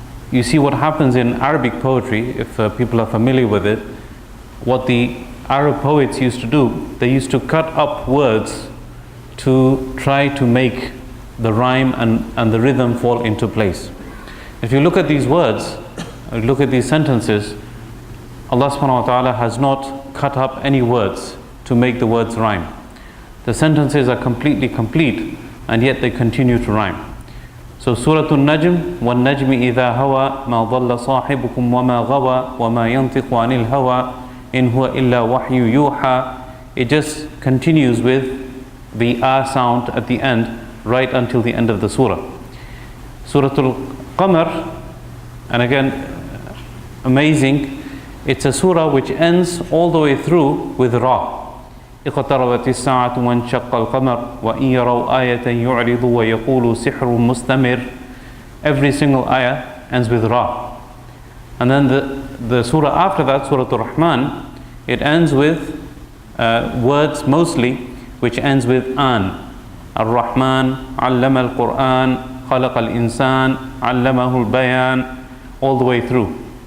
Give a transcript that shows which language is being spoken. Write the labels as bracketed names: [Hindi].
[English] You see what happens in Arabic poetry, if people are familiar with it, what the Arab poets used to do, they used to cut up words to try to make the rhyme and the rhythm fall into place. If you look at these words, look at these sentences, Allah subhanahu wa ta'ala has not cut up any words to make the words rhyme. The sentences are completely complete, and yet they continue to rhyme. [Arabic] So Surah An-Najm, وَالنَّجْمِ إِذَا هَوَى مَا ضَلَّ صَاحِبُكُمْ وَمَا غَوَى وَمَا يَنطِقُ عَنِ الْهَوَى إِنْ هُوَ إِلَّا وَحْيُ يُوحَى. [English] It just continues with the sound at the end, right until the end of the surah. Surah Al-Qamar, and again, amazing, it's a surah which ends all the way through with Ra. [Arabic] اقتربت الساعة وانشق القمر وإن يروا آية يعرضوا ويقولوا سحر مستمر. [English] Every single ayah ends with Ra. And then the surah after that, Surah Ar-Rahman, it ends with words mostly which ends with An. Ar-Rahman, Allama al-Quran, Khalaqa al-Insan, Allamahu al-Bayan, all the way through.